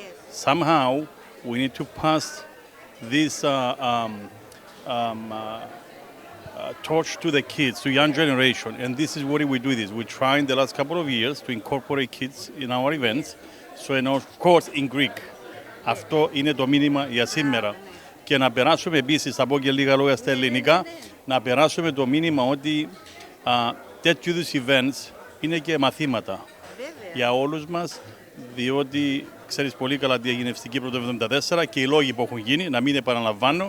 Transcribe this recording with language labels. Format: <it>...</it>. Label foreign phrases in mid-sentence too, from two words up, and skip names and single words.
<en>Somehow, we need to pass this torch to the kids, to young generation, and this is what we do. We try in the last couple of years to incorporate kids in our events. So, and of course, in Greek.</en> <el>Αυτό είναι το μήνυμα για σήμερα. Και να περάσουμε επίσης, θα πω και λίγα λόγια στα ελληνικά, να περάσουμε το μήνυμα ότι τέτοιου είδους events είναι και μαθήματα για όλους μας, διότι ξέρεις πολύ καλά τι έγινε στην Κύπρο το 1974 και οι λόγοι που έχουν γίνει, να μην επαναλαμβάνω.</el>